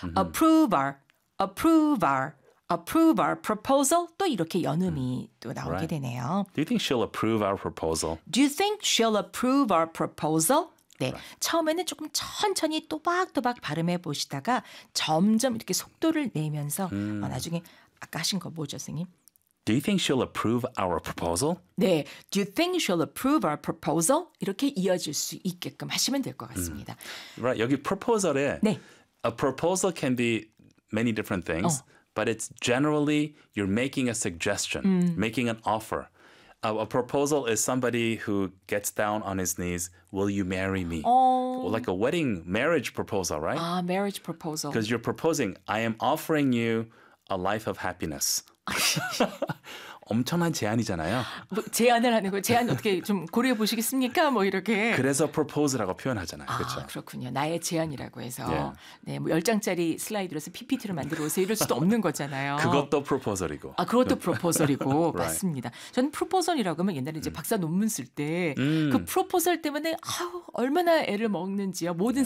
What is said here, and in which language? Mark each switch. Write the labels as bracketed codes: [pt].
[en] Approve our proposal [ko] 또 이렇게 연음이 또 나오게 [en] right. [ko] 되네요. [en] Do you think she'll approve our proposal? Do you think she'll approve our proposal? 네, right. [ko] 처음에는 조금 천천히 또박또박 발음해 보시다가 점점 이렇게 속도를 내면서 나중에 아까 하신 거 뭐죠, 선생님? [en] Do you think she'll approve our proposal? 네, do you think she'll approve our proposal? [ko] 이렇게 이어질 수 있게끔 하시면 될 것 같습니다. [en] Right, [ko] 여기 proposal에 네. [en] a proposal can be many different things, but it's generally you're making a suggestion, making an offer. A proposal is somebody who gets down on his knees, will you marry me? Well, like a wedding marriage proposal, right? Ah, marriage proposal. Because you're proposing, I am offering you a life of happiness. [ko] 엄청난 제안이잖아요. 뭐 제안을 하는 거예요. 제안 어떻게 좀 고려해 보시겠습니까? 뭐 이렇게. 그래서 proposal라고 표현하잖아요. 아, 그렇죠? 그렇군요. 나의 제안이라고 해서. [en] Yeah. [ko] 네, 뭐 10장짜리 슬라이드로서 PPT로 만들어 오세요. 이럴 수도 없는 거잖아요. 그것도 proposal이고. 아, 그것도 proposal이고. [en] right. [ko] 맞습니다. 저는 proposal이라고 하면 옛날에 이제 박사 논문 쓸 때 그 proposal 때문에 아우 얼마나 애를 먹는지요. 모든